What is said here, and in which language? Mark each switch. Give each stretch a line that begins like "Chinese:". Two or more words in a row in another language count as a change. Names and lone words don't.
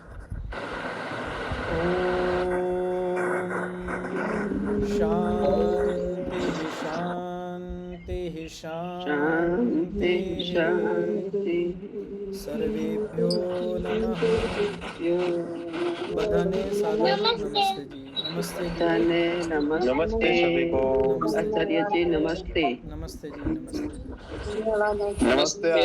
Gujarati: ઓમ શાંતિ શાંતિ શાંતિ શાંતિ.
Sanskrit: सर्वेभ्यो नमः.
Gujarati: બધાને સાદર નમસ્તે જી. નમસ્તે જી.
Hindi: नमस्ते सभी को. आचार्य जी नमस्ते.
Gujarati: નમસ્તે જી. નમસ્તે. નમસ્તે.